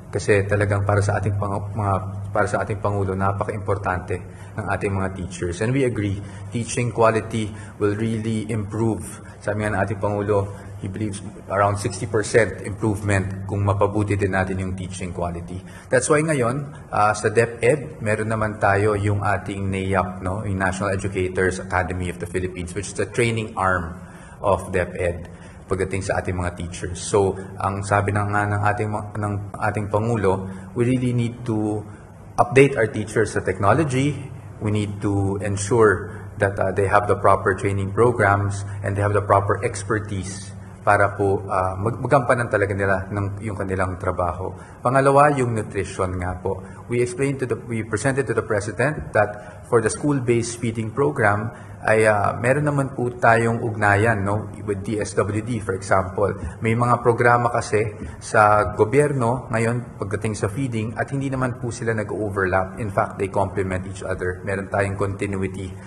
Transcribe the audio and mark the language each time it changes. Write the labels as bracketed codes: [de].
[tl] Kasi talagang para sa ating Pangulo, napaka-importante ng ating mga teachers. [en] And we agree, teaching quality will really improve. [tl] Sabi nga ng ating Pangulo, [en] he believes around 60% improvement [tl] kung mapabuti din natin yung [en] teaching quality. That's why [tl] ngayon, sa DepEd, meron naman tayo yung ating NAEAP, no? Yung National Educators Academy of the Philippines, [en] which is the training arm of DepEd [tl] pagdating sa ating mga teachers. [en] So, [tl] ang sabi ng ating Pangulo, [en] we really need to update our teachers sa technology. We need to ensure that they have the proper training programs and they have the proper expertise [tl] para po magampanan talaga nila yung kanilang trabaho. Pangalawa, yung nutrition nga po. [en] We presented to the President that for the school-based feeding program, [tl] ay meron naman po tayong ugnayan, no, [en] with DSWD, for example. [tl] May mga programa kasi sa gobyerno ngayon pagdating sa feeding at hindi naman po sila nag-overlap. [en] In fact, they complement each other. [tl] Meron tayong continuity.